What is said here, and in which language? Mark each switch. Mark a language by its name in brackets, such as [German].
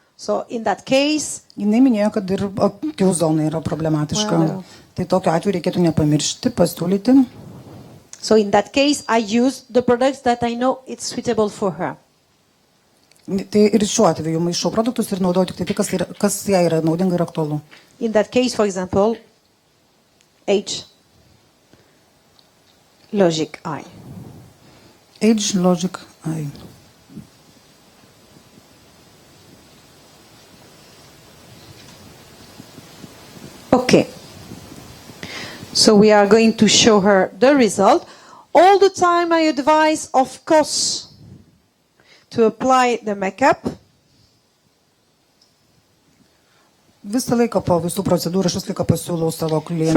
[English] So in that case, [Lithuanian] Jis minėjo, kad ir akių zona yra problematiška. Wow. Tai tokiu atveju reikėtų nepamiršti, pasiūlyti. [English] so in that case, I use the products that I know it's suitable for her. [Lithuanian] Tai ir šiuo atveju maišau produktus ir naudoju tik tai, kas jai yra naudinga ir aktualu. [English] In that case, for example, H, logic I. Age, logic, I. Okay. So we are going to show her the result. All the time I advise, of course, to apply the makeup. [Lithuanian] Visą laiką po visų procedūrų aš visą laiką pasiūlau savo klientams